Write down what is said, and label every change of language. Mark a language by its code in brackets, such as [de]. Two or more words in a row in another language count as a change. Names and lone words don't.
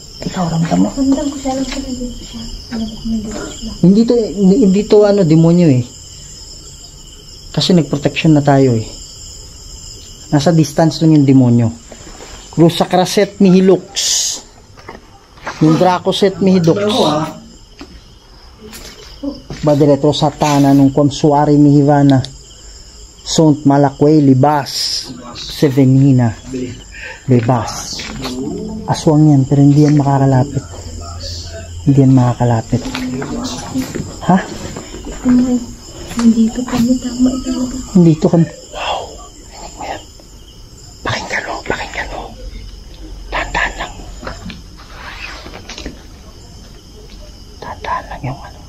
[tl] Ikaw, ramdam mo? Ramdam ko siya, alam ko nandito siya. Hindi to ano, demonyo eh. Kasi nagprotection na tayo eh. Nasa distance lang yung demonyo. Crusakraset mihilux. Yung Dracoset mihidux. Badiretro satana nung kwamsuari mihivana. Sunt malakwe libas. Sevenina. Libas. Aswang yan, pero hindi yan makakalapit. Hindi yan makakalapit. Ha? Nandito kami, tama talaga. Nandito kami. Wow. Rinig mo yan. Pakinggan mo, pakinggan mo. Tandaan lang. Tandaan lang yung ano.